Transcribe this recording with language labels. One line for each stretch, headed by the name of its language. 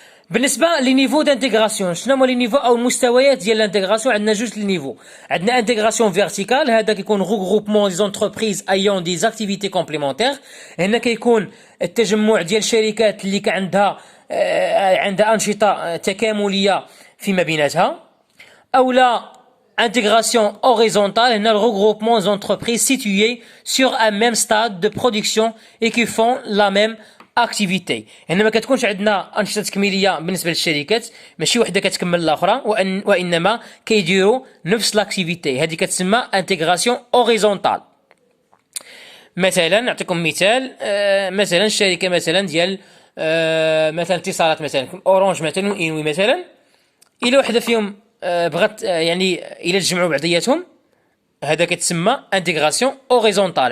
Arabic: بالنسبه لنيفو دانتيغراسيون، شنو هما لي نيفو او المستويات ديال الانتيغراسيون؟ عندنا جوج النيفو. عندنا انتيغراسيون فيرتيكال، هذا كيكون غروبمون دي زونتربريز ايون دي زاكتيفيتي كومبليمونتير. هنا كيكون التجمع ديال الشركات اللي عندها انشطه تكامليه فيما بيناتها. او لا
French: intégration horizontale, هنا le regroupement d'entreprises situées sur un même stade de production et qui font la même اكتيفيتي.
Arabic: هنا ما كتكونش عندنا انشطه تكميليه بالنسبه للشركات، ماشي وحده كتكمل الاخرى، وانما كيديروا نفس لاكتيفيتي. هذه كتسمى انتيغراسيون اوريزونتال. مثلا نعطيكم مثال، مثلا الشركه مثلا ديال مثلا اتصالات، مثلا اورانج مثلا وانوي مثلا، الى وحده فيهم بغات الى تجمعوا بعضياتهم، هذا كتسمى انتيغراسيون اوريزونتال.